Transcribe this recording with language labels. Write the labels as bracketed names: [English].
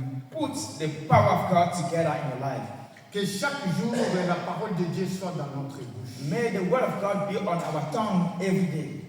[English] Put the power of God together in your life. [French] Que chaque jour, la parole de Dieu soit dans notre bouche. [English] May the word of God be on our tongue every day.